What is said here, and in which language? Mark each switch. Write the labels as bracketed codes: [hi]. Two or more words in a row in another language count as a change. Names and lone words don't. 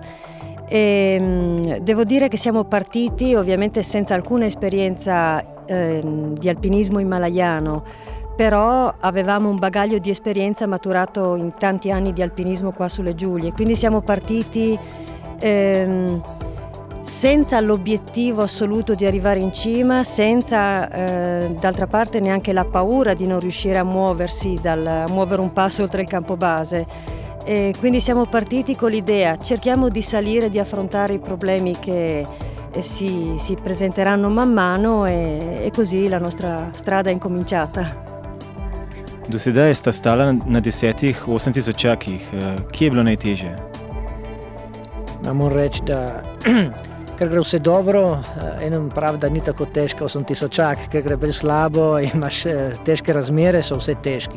[it] E devo dire che siamo partiti ovviamente senza alcuna esperienza di alpinismo himalayano, però avevamo un bagaglio di esperienza maturato in tanti anni di alpinismo qua sulle Giulie, quindi siamo partiti senza l'obiettivo assoluto di arrivare in cima, senza d'altra parte neanche la paura di non riuscire a muovere un passo oltre il campo base. E quindi siamo partiti con l'idea, cerchiamo di salire, di affrontare i problemi che si presenteranno man mano e così la nostra strada è incominciata. [sl] Do sedaj sta stala na 10 8000. Kje je bilo najtežje? Moram reči, da ker gre vse dobro, enem pravi, da ni tako težko 8000, ker gre bolj slabo, imaš težke razmere, so vse težki.